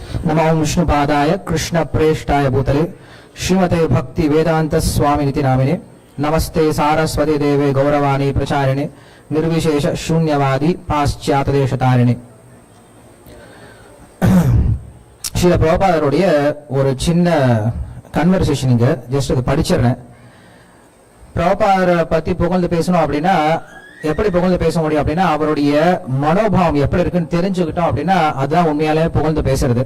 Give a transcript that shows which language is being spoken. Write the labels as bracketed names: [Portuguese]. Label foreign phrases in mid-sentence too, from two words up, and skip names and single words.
[Sanskrit] नमो विष्णुपादाय कृष्ण प्रेष्ठाय भूतले श्रीमते भक्ति वेदांत स्वामिनिति नामिने नमस्ते सारस्वती देवे गौरवाणी प्रचारिणे निर्विशेष शून्यवादी पाश्चात्य देशतारिणे [Tamil] ஸ்ரீல பிரபாதருடைய ஒரு சின்ன கன்வர்சேஷன் இங்க ஜஸ்ட் அது படிச்சிடுறேன். பிரபாதரை பத்தி புகழ்ந்து பேசணும் அப்படின்னா எப்படி புகழ்ந்து பேச முடியும் அப்படின்னா அவருடைய மனோபாவம் எப்படி இருக்குன்னு தெரிஞ்சுக்கிட்டோம் அப்படின்னா அதுதான் உண்மையாலே புகழ்ந்து பேசுறது.